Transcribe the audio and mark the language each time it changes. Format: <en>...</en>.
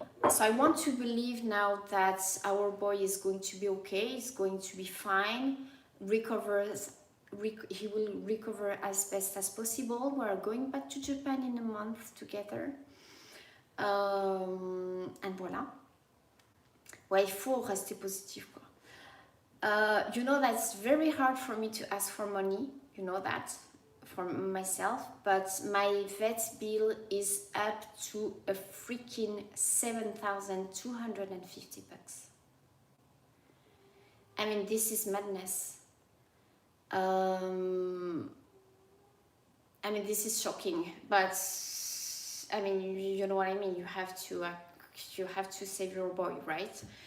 <en>So I want to believe now that our boy is going to be okay, he's going to be fine, he will recover as best as possible. We're going back to Japan in a month together. And voilà.</en> <fr>Ouais, il faut rester positif, quoi.</fr> <en>You know that it's very hard for me to ask for money, you know that, for myself, but my vet bill is up to a freaking $7,250. I mean, this is madness. I mean, this is shocking, but I mean, you know what I mean. You have to save your boy, right?</en>